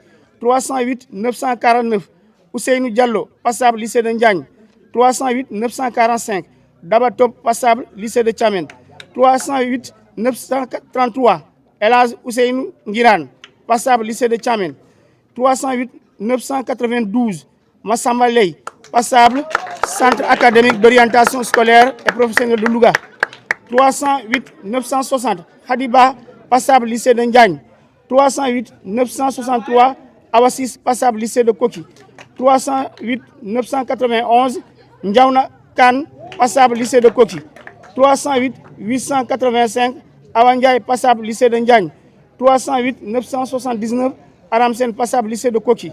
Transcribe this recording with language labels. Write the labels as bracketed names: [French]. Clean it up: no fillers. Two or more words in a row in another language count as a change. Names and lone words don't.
[French] 308 949, Ousseinou Diallo, passable lycée de Ndiagne. 308 945, Dabatop, passable lycée de Tchamen. 308 933, Elaz Ousseinou Ngiran, passable lycée de Tchamen. 308 992, Massamba Ley, passable Centre académique d'orientation scolaire et professionnelle de Louga. 308 960, Hadiba, passable lycée de Ndiagne. 308 963, Awassis, passable lycée de Koki. 308 991, Ndiaouna Kan, passable lycée de Koki. 308 885, Awandiaye, passable lycée de Ndiagne. 308 979, Aramsen, passable lycée de Koki.